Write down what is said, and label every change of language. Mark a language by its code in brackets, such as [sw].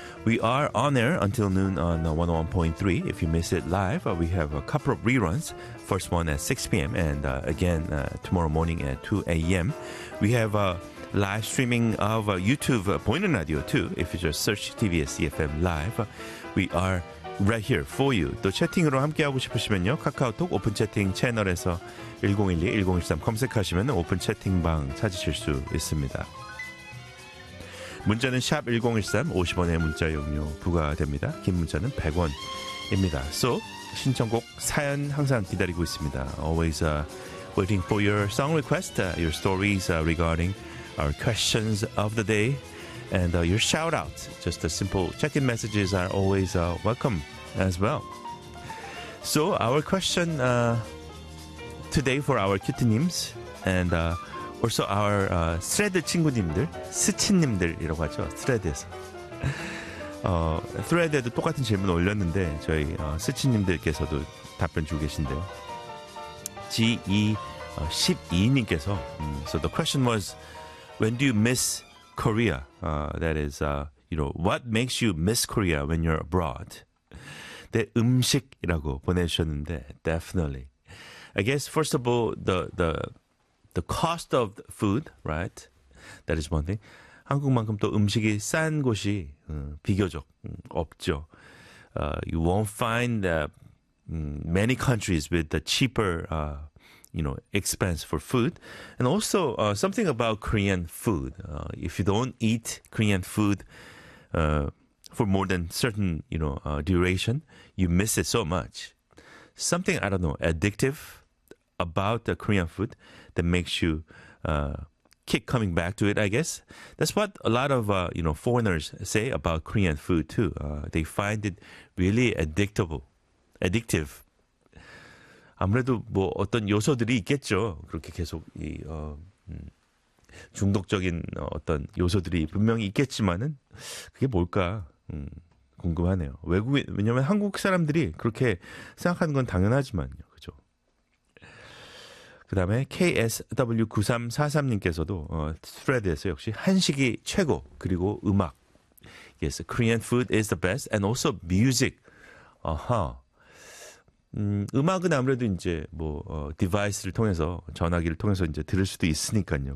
[en] We are on air until noon on 101.3. If you miss it live, we have a couple of reruns. First one at 6 p.m. and again tomorrow morning at 2 a.m. We have a live streaming of YouTube Boinen Radio too. If you just search TBS EFM Live, we are right here for you. [ko] 또 채팅으로 함께하고 싶으시면요, 카카오톡 오픈 채팅 채널에서 1012-1013 검색하시면 오픈 채팅방 찾으실 수 있습니다. 문자는 샵 1013, 50원의 문자 용료 부과됩니다. 긴 문자는 100원입니다. So, 신청곡 사연 항상 기다리고 있습니다. [en] Always waiting for your song request, your stories regarding our questions of the day, and your shout-out. Just the simple check-in messages are always welcome as well. So, our question today for our kittenims and also our thread [ko] 친구님들, 스친님들이라고 하죠, thread에서. thread에도 똑같은 질문 올렸는데 저희 스친님들께서도 답변 주고 계신데요. [en] GE12님께서, so the question was, when do you miss Korea? That is, you know, what makes you miss Korea when you're abroad? [ko] 내 음식이라고 보내주셨는데, definitely. [en] I guess, first of all, the cost of food, right? That is one thing. [ko] 한국만큼 또 음식이 싼 곳이 비교적 없죠. [en] You won't find many countries with the cheaper, you know, expense for food. And also, something about Korean food. If you don't eat Korean food for more than certain, you know, duration, you miss it so much. Something, I don't know, addictive about the Korean food that makes you keep coming back to it, I guess. That's what a lot of, you know, foreigners say about Korean food, too. They find it really addictive. [ko] 아무래도 뭐 어떤 요소들이 있겠죠. 그렇게 계속 이 중독적인 어떤 요소들이 분명히 있겠지만은 그게 뭘까 궁금하네요. 외국인, 왜냐면 한국 사람들이 그렇게 생각하는 건 당연하지만요. 그 다음에 KSW9343님께서도 스프레드에서 역시 한식이 최고, 그리고 음악. [en] Yes, Korean food is the best and also music. Uh-huh. [ko] 음악은 아무래도 이제 뭐 디바이스를 통해서, 전화기를 통해서 이제 들을 수도 있으니까요.